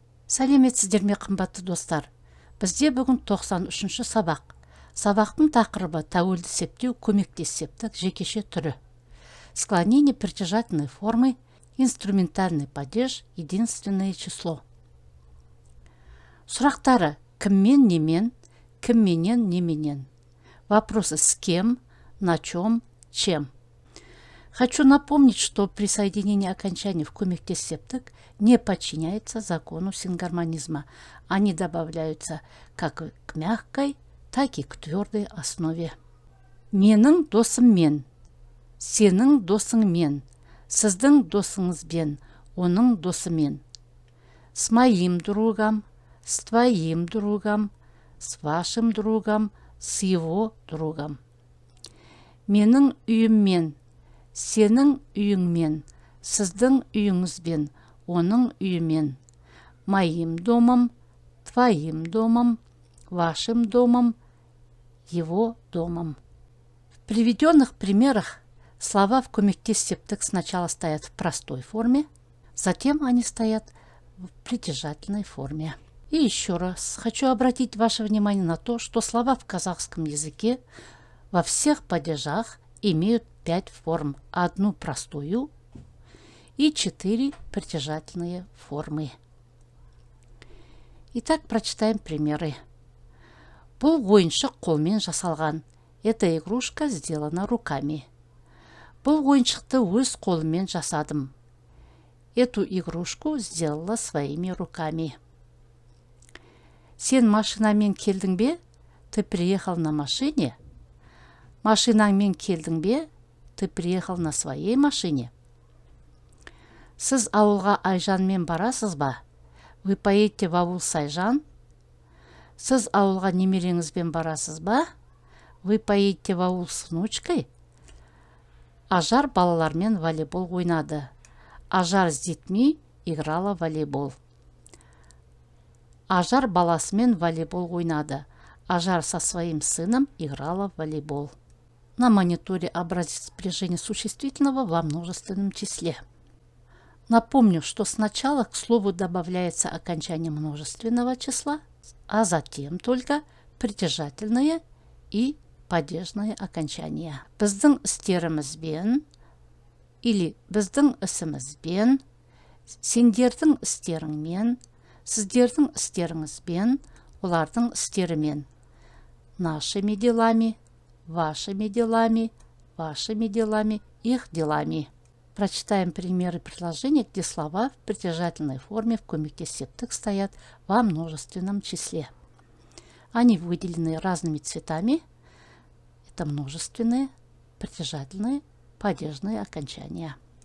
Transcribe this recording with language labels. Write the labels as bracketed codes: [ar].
[kk] Сәлеметсіздер ме, қымбатты достар? Бізде бүгін 93-ші сабақ. Сабақтың тақырыбы тәуелді септеу көмектес септік жекеше түрі. [ru] Склонение притяжательной формы, инструментальный падеж, единственное число. [kk] Сұрақтары: кіммен, немен, кімменен, неменен. [ru] Вопросы: с кем, на чем, чем. Хочу напомнить, что при соединении окончаний в көмектес септік не подчиняется закону сингармонизма. Они добавляются как к мягкой, так и к твердой основе. [kk] Менің досым мен, сенің досың мен, сіздің досыңызбен, оның досымен. [ru] С моим другом, с твоим другом, с вашим другом, с его другом. [kk] Менің үйіммен, сенің үйіңмен, сіздің үйіңізбен, оның үйімен. [ru] Моим домом, твоим домом, вашим домом, его домом. В приведенных примерах слова в көмектес септік сначала стоят в простой форме, затем они стоят в притяжательной форме. И еще раз хочу обратить ваше внимание на то, что слова в казахском языке во всех падежах имеют 5 форм, одну простую и 4 притяжательные формы. Итак, прочитаем примеры. [kk] Бұл ойыншық қолмен жасалған. [ru] Эта игрушка сделана руками. [kk] Бұл ойыншықты өз қолыммен жасадым. [ru] Эту игрушку сделала своими руками. [kk] Сен машинамен келдің бе? [ru] Ты приехал на машине? [kk] Машинаңмен келдің бе? [ru] Ты приехал на своей машине? [kk] Сіз ауылға Айжанмен барасыз ба? [ru] Вы поедете в аул с Айжан? [kk] Сіз ауылға немереңізбен барасыз ба? [ru] Вы поедете в аул с внучкой? [kk] Ажар балалармен волейбол ойнады. [ru] Ажар с детьми играла в волейбол. [kk] Ажар баласымен волейбол ойнады. [ru] Ажар со своим сыном играла в волейбол. На мониторе образец спряжения существительного во множественном числе. Напомню, что сначала к слову добавляется окончание множественного числа, а затем только притяжательное и падежное окончания. [kk] Біздің істерімізбен или біздің ісімізбен, сендердің істеріңмен, сіздердің істеріңізбен, олардың істерімен. [ru] Нашими делами, вашими делами, вашими делами, их делами. Прочитаем примеры предложений, где слова в притяжательной форме в көмектес септік стоят во множественном числе. Они выделены разными цветами. Это множественные, притяжательные, падежные окончания.